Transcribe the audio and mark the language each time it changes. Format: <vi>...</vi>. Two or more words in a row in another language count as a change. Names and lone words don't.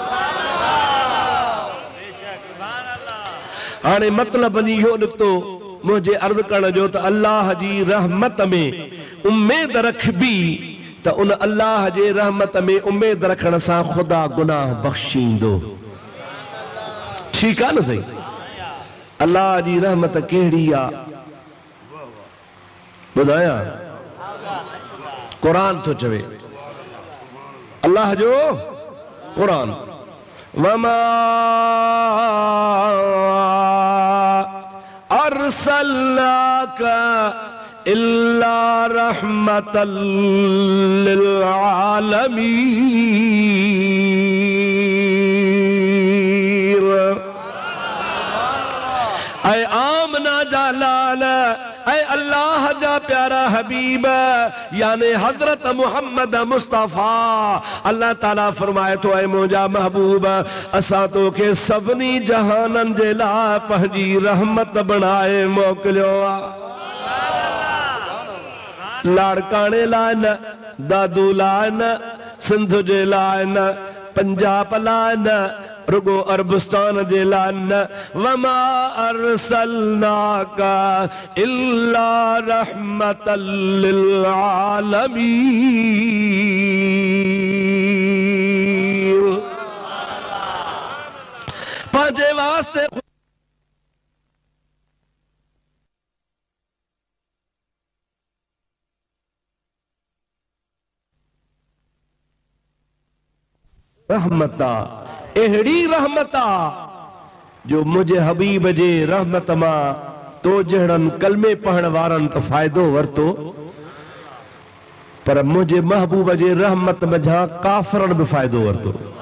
<sd>हाणे मतिलब इहो निकितो मुंहिंजे अर्ज़ु करण जो त अल्लाह जी रहमत में उमेद रखबी त उन अल्लाह जे रहमत में उमेद रखण सां ख़ुदा गुनाह बख़्शींदो। ठीकु आहे न सही? अल्लाह जी रहमत कहिड़ी आहे ॿुधायां? क़ुरान थो चवे, अल्लाह जो क़ुरान,</sd> <ar>وما أرسلناك إلا رحمة للعالمين.</ar> <sd>ऐ आमना जा लाल, ऐ अल्लाह जा प्यारा हबीब, यानी हजरत मोहम्मद मुस्तफ़ा, अल्लाह ताला फरमाए तो ऐ मुंहिंजा महबूब, असां तोखे सभिनी जहाननि जे लाइ पंहिंजी रहमत बणाए मोकिलियो आहे। लाड़काणे लाइ न, दादू लाइ न, सिंध जे लाइ न, पंजाब लाइ न, रुगो अरबस्तान जे लाइ न।</sd> <ar>وما أرسلناك إلا رحمة للعالمين.</ar> <sd>पंहिंजे वास्ते रहमत अहिड़ी रहमत जो मुंहिंजे हबीब जे रहमत मां तो जहिड़नि कलमे पढ़ण वारनि त फ़ाइदो वरितो, पर मुंहिंजे महबूब जे रहमत मझां काफ़रनि बि फ़ाइदो वरितो।</sd>